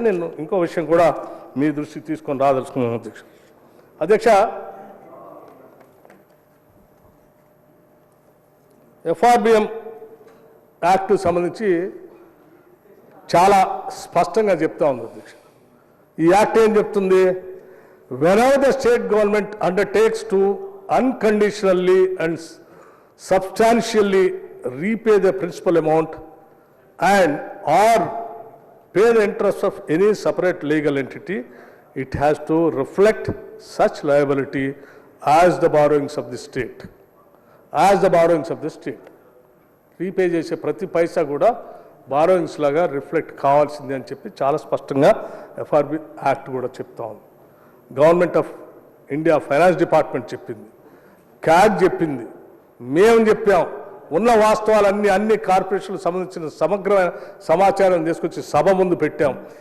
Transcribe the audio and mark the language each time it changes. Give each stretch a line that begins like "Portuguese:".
Telugu: నేను ఇంకో విషయం కూడా మీ దృష్టికి తీసుకొని రాదలుచుకున్నాను అధ్యక్ష. అధ్యక్ష, ఎఫ్ఆర్బిఎం యాక్ట్ సంబంధించి చాలా స్పష్టంగా చెప్తా ఉంది అధ్యక్ష. ఈ యాక్ట్ ఏం చెప్తుంది?
English: whenever the state government undertakes to unconditionally and substantially repay the principal amount and or pay the interest of any separate legal entity, it has to reflect such liability as the borrowings of the state. As the borrowings of the state.
Telugu: Repay చేసే ప్రతి పైసా కూడా borrowings లాగా reflect కావాల్సిందే అని చెప్పి చాలా స్పష్టంగా FRB act కూడా చెప్తా ఉంది. Government of India finance department చెప్పింది, క్యాగ్ చెప్పింది, మేము చెప్పాం. ఉన్న వాస్తవాలన్నీ అన్ని కార్పొరేషన్లకు సంబంధించిన సమగ్రమైన సమాచారం తీసుకొచ్చి సభ ముందు పెట్టాం.